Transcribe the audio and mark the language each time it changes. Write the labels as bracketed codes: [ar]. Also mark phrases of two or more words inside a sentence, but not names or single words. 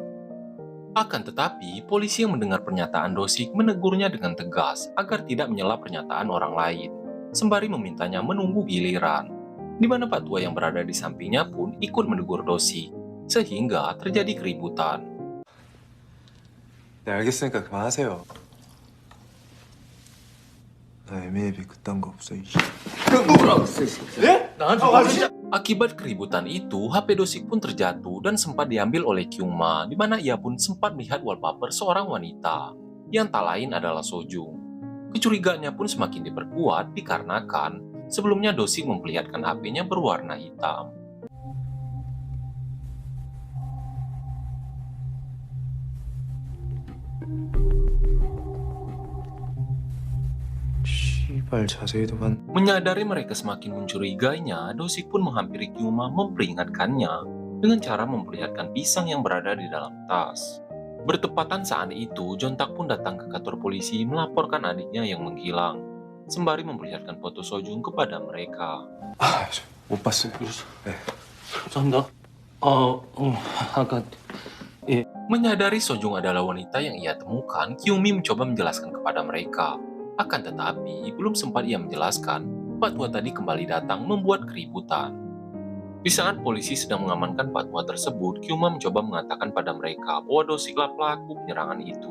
[id] Akan tetapi, polisi yang mendengar pernyataan Dosik menegurnya dengan tegas agar tidak menyela pernyataan orang lain, sembari memintanya menunggu giliran, di mana Pak Tua yang berada di sampingnya pun ikut menegur Dosik. Sehingga terjadi keributan. [ko] 네, 알겠으니까 그만하세요. 나 애매비 그딴 거 없어. [id] Akibat keributan itu, HP Dosik pun terjatuh dan sempat diambil oleh Kyungma, di mana ia pun sempat melihat wallpaper seorang wanita yang tak lain adalah Sojung. Kecurigaannya pun semakin diperkuat dikarenakan sebelumnya Dosik memperlihatkan HP-nya berwarna hitam. [ko] 씨발 자세히도 반. [id] Menyadari mereka semakin mencurigainya, Dosik pun menghampiri Kyungma memperingatkannya dengan cara memperlihatkan pisang yang berada di dalam tas. Bertepatan saat itu, Jontak pun datang ke kantor polisi melaporkan adiknya yang menghilang, sembari memperlihatkan foto Sojung kepada mereka. [ko] 못 봤어요. 네. 감사합니다. 아까 [id] Menyadari Sojung adalah wanita yang ia temukan, Kyungmi mencoba menjelaskan kepada mereka. Akan tetapi, belum sempat ia menjelaskan, Pak Tua tadi kembali datang membuat keributan. Di saat polisi sedang mengamankan Pak Tua tersebut, Kyungma mencoba mengatakan pada mereka bahwa Dosiklah pelaku penyerangan itu.